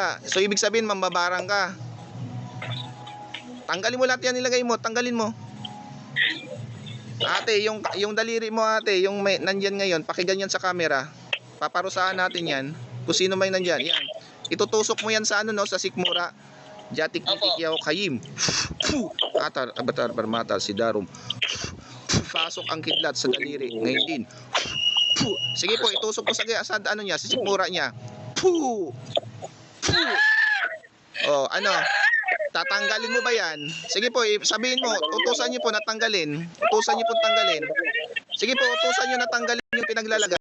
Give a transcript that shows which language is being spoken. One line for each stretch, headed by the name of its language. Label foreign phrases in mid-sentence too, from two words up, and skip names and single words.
Filipino: So ibig sabihin mambabarang ka. Tanggalin mo lahat yan, nilagay mo. Tanggalin mo. Ate, yung daliri mo ate, yung may nandyan ngayon, pakiganyan sa camera. Paparusahan natin yan. Kung sino may nandyan. Yan. Itutusok mo yan sa sa sikmura. Jatik nitik yaw kayim. Atar, abatar, barmatal, sidarum. Pasok ang kidlat sa daliri. Ngayon din. Sige po, itusok mo sa sikmura niya. Tatanggalin mo ba yan? Sige po, sabihin mo, utusan niyo po na tanggalin. Sige po, utusan niyo na tanggalin yung pinaglalagay.